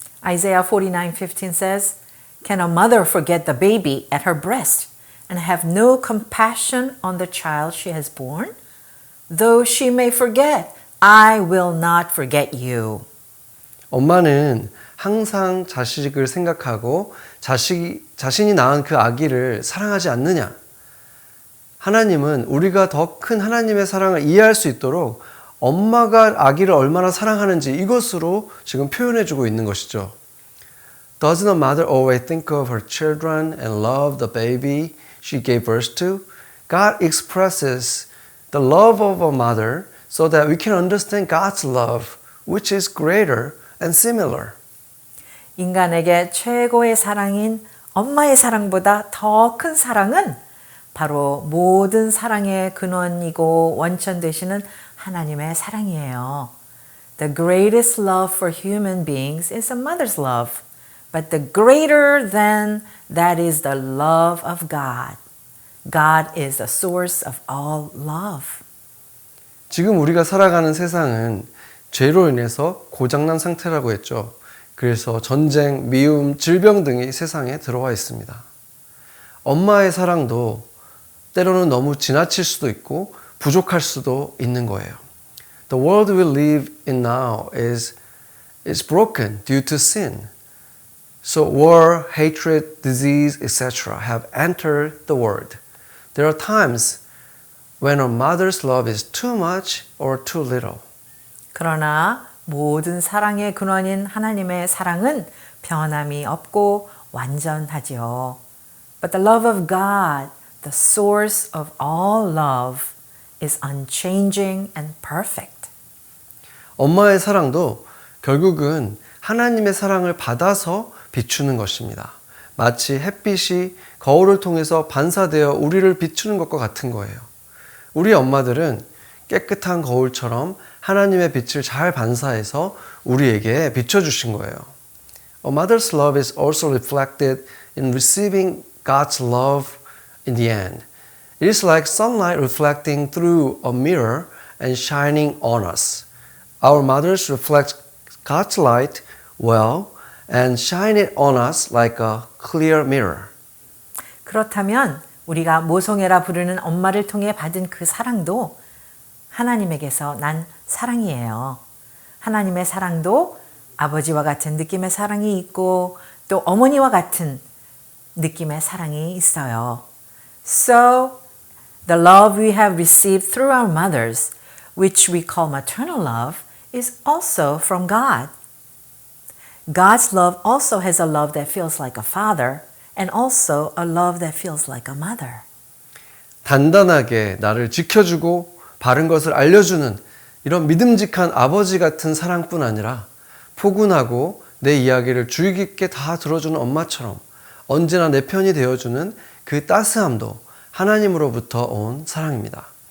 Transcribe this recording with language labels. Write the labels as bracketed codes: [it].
[en] Isaiah 49:15 says, Can a mother forget the baby at her breast and have no compassion on the child she has born? Though she may forget, I will not forget you. [ko] 엄마는 항상 자식을 생각하고 자신이 낳은 그 아기를 사랑하지 않느냐. 하나님은 우리가 더 큰 하나님의 사랑을 이해할 수 있도록 엄마가 아기를 얼마나 사랑하는지 이것으로 지금 표현해주고 있는 것이죠. [en] Doesn't a mother always think of her children and love the baby she gave birth to? God expresses the love of a mother so that we can understand God's love, which is greater and similar. [ko] 인간에게 최고의 사랑인 엄마의 사랑보다 더 큰 사랑은 바로 모든 사랑의 근원이고 원천 되시는 하나님의 사랑이에요. [en] The greatest love for human beings is a mother's love, but the greater than that is the love of God. God is the source of all love. [ko] 지금 우리가 살아가는 세상은 죄로 인해서 고장난 상태라고 했죠. 그래서 전쟁, 미움, 질병 등이 세상에 들어와 있습니다. 엄마의 사랑도 때로는 너무 지나칠 수도 있고 부족할 수도 있는 거예요. [en] The world we live in now is broken due to sin. So war, hatred, disease, etc. have entered the world. There are times when a mother's love is too much or too little. [ko] 그러나 모든 사랑의 근원인 하나님의 사랑은 변함이 없고 완전하지요. [en] But the love of God, the source of all love, is unchanging and perfect. [ko] 엄마의 사랑도 결국은 하나님의 사랑을 받아서 비추는 것입니다. 마치 햇빛이 거울을 통해서 반사되어 우리를 비추는 것과 같은 거예요. 우리 엄마들은 깨끗한 거울처럼 하나님의 빛을 잘 반사해서 우리에게 비춰주신 거예요. [en] A mother's love is also reflected in receiving God's love in the end. It is like sunlight reflecting through a mirror and shining on us. Our mothers reflect God's light well and shine it on us like a clear mirror. [ko] 그렇다면 우리가 모성애라 부르는 엄마를 통해 받은 그 사랑도 하나님에게서 난 사랑이에요. 하나님의 사랑도 아버지와 같은 느낌의 사랑이 있고 또 어머니와 같은 느낌의 사랑이 있어요. [en] So, the love we have received through our mothers, which we call maternal love, is also from God. God's love also has a love that feels like a father and also a love that feels like a mother. [ko] 단단하게 나를 지켜주고 바른 것을 알려주는 이런 믿음직한 아버지 같은 사랑뿐 아니라 포근하고 내 이야기를 주의 깊게 다 들어주는 엄마처럼 언제나 내 편이 되어주는 그 따스함도 하나님으로부터 온 사랑입니다.